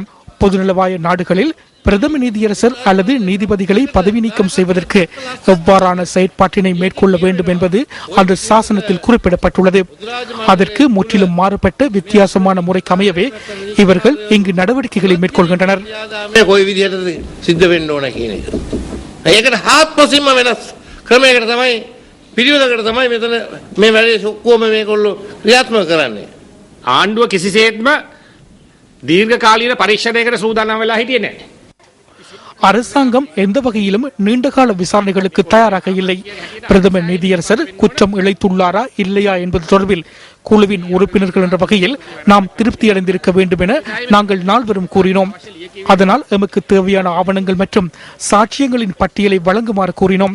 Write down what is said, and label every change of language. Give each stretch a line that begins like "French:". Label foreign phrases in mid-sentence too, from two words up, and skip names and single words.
Tamil: பொதுநலவாய நாடுகளில் பிரதம நீதியரசர் அல்லது நீதிபதிகளை பதவி நீக்கம் செய்வதற்கு எவ்வாறான செயற்பாட்டினை மேற்கொள்ள வேண்டும் என்பது அந்த சாசனத்தில் குறிப்பிடப்பட்டுள்ளது. அதற்கு முற்றிலும் மாறுபட்ட வித்தியாசமான முறைக்கு அமையவே இவர்கள் இங்கு நடவடிக்கைகளை மேற்கொள்கின்றனர்.
Sinhala: ඒකට හාත්පසින්ම වෙනස් ක්‍රමයකට තමයි පිළිවෙලකට තමයි මෙතන මේ වැඩේ ඔක්කොම මේගොල්ලෝ ක්‍රියාත්මක කරන්නේ. ආණ්ඩුව කිසිසේත්ම දීර්ඝ කාලීන පරීක්ෂණයකට සූදානම් වෙලා හිටියේ නැහැ.
Tamil: அரசாங்கம் எந்த வகையிலும் நீண்டகால விசாரணைகளுக்கு தயாராக இல்லை. பிரதம நீதியரசர் குற்றம் இழைத்துள்ளாரா இல்லையா என்பது தொடர்பில் குழுவின் உறுப்பினர்கள் என்ற வகையில் நாம் திருப்தி அடைந்திருக்க வேண்டும் என நாங்கள் 4 கூறினோம். அதனால் எமக்கு தேவையான ஆவணங்கள் மற்றும் சாட்சியங்களின் பட்டியலை வழங்குமாறு கூறினோம்.